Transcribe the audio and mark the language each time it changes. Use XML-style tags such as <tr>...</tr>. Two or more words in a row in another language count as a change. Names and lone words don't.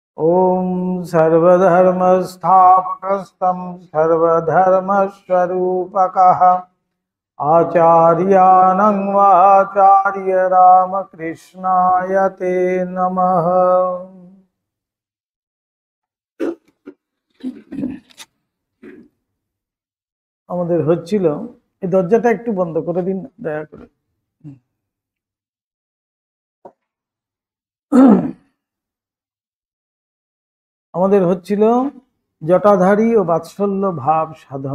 <sa>ओम सर्वधर्मस्थापकस्तं सर्वधर्मस्वरूपकः आचार्यानं वाचार्य रामकृष्णाय ते नमः।</sa> <bn>আমাদের হচ্ছিল এই দরজাটা একটু বন্ধ করে দিন দয়া করে। আমাদের হচ্ছিল জটাধারী ও বাৎসল্য ভাব সাধন।</bn>